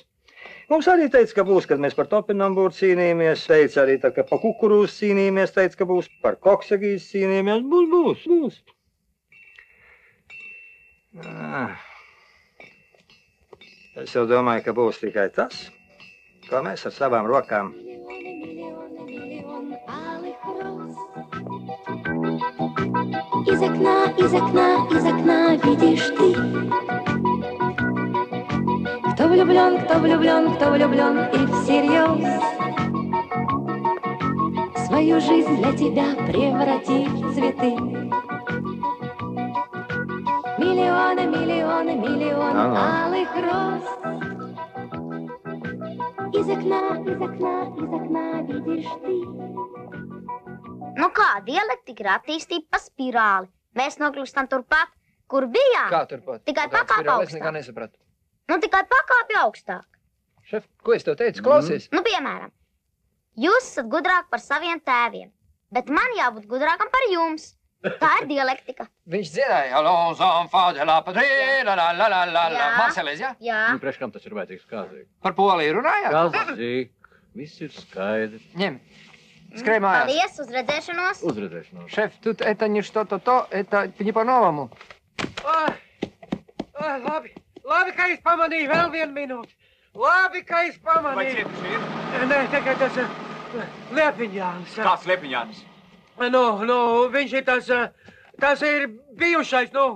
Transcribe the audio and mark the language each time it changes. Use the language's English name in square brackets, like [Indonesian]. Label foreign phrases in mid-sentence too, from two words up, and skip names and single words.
[Latvian] Mums arī teica, ka būs, kad mēs par topinambūru cīnījāmies, teica arī, ka par kukurūzu cīnījāmies, teica, ka būs, par koksagīs cīnījāmies, būs. Es jau domāju, ka būs tikai tas, ko mēs ar savām rokām. [Russian] Из окна видишь ты. Кто влюблен и всерьез свою жизнь для тебя превратит в цветы. Миллионы алых роз. Из окна видишь ты. [Latvian] Nu kā, dialektika ir attīstība pa spirāli. Mēs nokļūstam turpat, kur bijām. Kā turpat? Tikai pakāpj augstāk. Es nekā nesapratu. Nu, tikai pakāpj augstāk. Šef, ko es tev teicu? Klausies. Nu, piemēram, jūs esat gudrāk par saviem tēviem, bet man jābūt gudrākam par jums. Tā ir dialektika. Viņš dziedāja. [French] Allons enfants de la patrie, la la la la la la. [Latvian] Marselēs, jā? Jā. Nu, priekš kam tas ir vajadzīgs kāzīgi? Par Poliju runājāt? Kāzīgi. Viss ir skaidrs. Ņem. Скрой маяс. Paldies, uz redzēšanos. Uz redzēšanos. [Russian] Шеф, тут это не что-то то, это не по-новому. [Latvian] Labi, ka es pamanīju, vēl vienu minūti. Labi, ka es pamanīju. Vai cietuši ir? Nē, tikai tas Liepiņānis. Kāds Liepiņānis? Nu, viņš ir tas ir bijušais, nu.